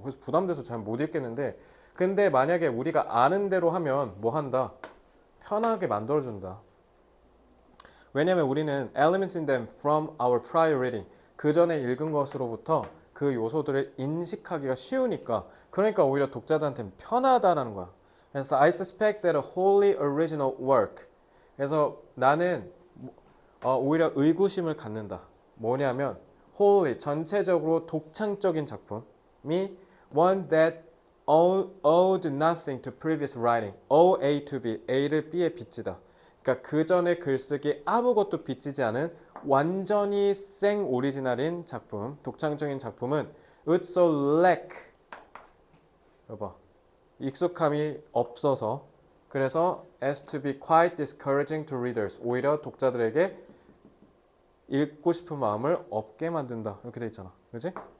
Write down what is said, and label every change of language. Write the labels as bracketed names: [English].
[Korean] 그래서 부담돼서 잘 못 읽겠는데 근데 만약에 우리가 아는 대로 하면 뭐 한다? 편하게 만들어준다. 왜냐면 우리는 [English] elements in them from our prior reading [Korean] 그 전에 읽은 것으로부터 그 요소들을 인식하기가 쉬우니까 그러니까 오히려 독자들한테는 편하다라는 거야. 그래서 [English] I suspect that a wholly original work [Korean] 그래서 나는 오히려 의구심을 갖는다. 뭐냐면 [English] wholly [Korean] 전체적으로 독창적인 작품이 [English] one that owed nothing to previous writing. [Korean] O A to B, A를 B에 빚지다. 그러니까 그 전에 글쓰기 아무것도 빚지지 않은 완전히 생 오리지널인 작품, 독창적인 작품은 [English] would so lack [Korean] 여봐 익숙함이 없어서 그래서 [English] as to be quite discouraging to readers [Korean] 오히려 독자들에게 읽고 싶은 마음을 없게 만든다 이렇게 돼 있잖아 그지?